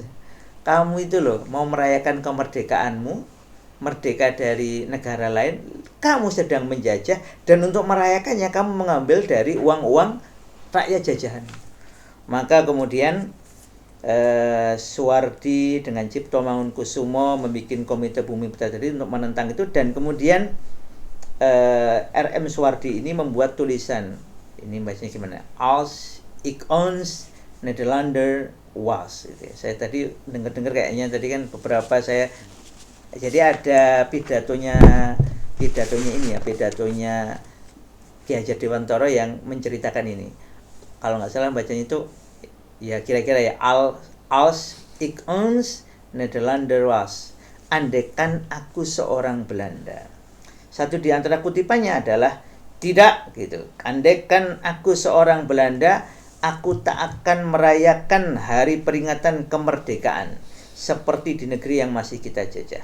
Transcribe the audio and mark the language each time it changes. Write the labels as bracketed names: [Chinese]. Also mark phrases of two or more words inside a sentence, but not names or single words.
[Indonesian] Kamu itu loh mau merayakan kemerdekaanmu, merdeka dari negara lain, kamu sedang menjajah, dan untuk merayakannya kamu mengambil dari uang-uang rakyat jajahan. Maka kemudian Suwardi dengan Cipto Mangunkusumo membuat Komite Bumi Putra untuk menentang itu, dan kemudian R.M. Suwardi ini membuat tulisan, ini bacanya gimana? [Dutch] Als ik ons Nederlander was. [Indonesian] Gitu ya. Saya tadi dengar kayaknya tadi kan beberapa saya, jadi ada pidatonya ini ya, pidatonya Ki Hajar Dewantara yang menceritakan ini. Kalau nggak salah bacanya itu ya kira-kira ya, [Dutch] als ik ons Nederlander was, [Indonesian] andaikan aku seorang Belanda. Satu di antara kutipannya adalah tidak gitu. Andaikan aku seorang Belanda, aku tak akan merayakan hari peringatan kemerdekaan seperti di negeri yang masih kita jajah.